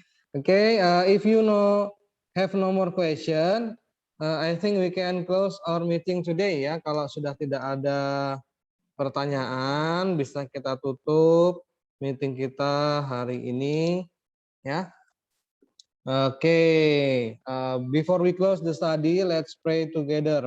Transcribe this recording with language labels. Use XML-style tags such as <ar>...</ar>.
<en>Oke, if you have no more question, I think we can close our meeting today ya.</en> <id>Kalau sudah tidak ada pertanyaan, bisa kita tutup meeting kita hari ini ya.</id> <en>Oke, before we close the study, let's pray together.</en>